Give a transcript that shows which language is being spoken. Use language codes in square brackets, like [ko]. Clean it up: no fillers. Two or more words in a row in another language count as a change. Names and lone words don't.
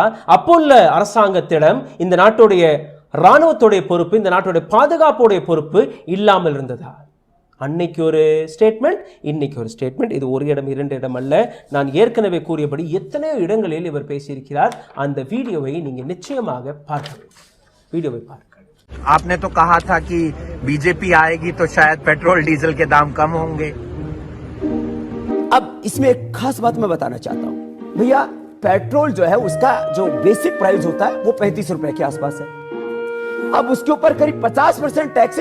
[ta] அப்போ உள்ள அரசாங்கத்திடம் இந்த நாட்டுடைய இராணுவத்துடைய பொறுப்பு, இந்த நாட்டுடைய பாதுகாப்புடைய பொறுப்பு இல்லாமல் இருந்ததா? அன்னைக்கு ஒரு ஸ்டேட்மெண்ட், இன்னைக்கு ஒரு ஸ்டேட்மெண்ட். இது ஒரு இடம் 2 இடம் அல்ல, நான் ஏற்கனவே கூறியபடி எத்தனையோ இடங்களில் இவர் பேசியிருக்கிறார். அந்த வீடியோவை நீங்க நிச்சயமாக பார்க்க வேண்டும். வீடியோவை பார்க்க. [hi] आपने तो कहा था कि बीजेपी आएगी तो शायद पेट्रोल डीजल के दाम कम होंगे। अब इसमें एक खास बात मैं बताना चाहता हूं। भैया पेट्रोल जो है उसका जो [en] basic price [hi] होता है वो 35 रुपए के आसपास है। अब उसके ऊपर करीब 50% टैक्स है।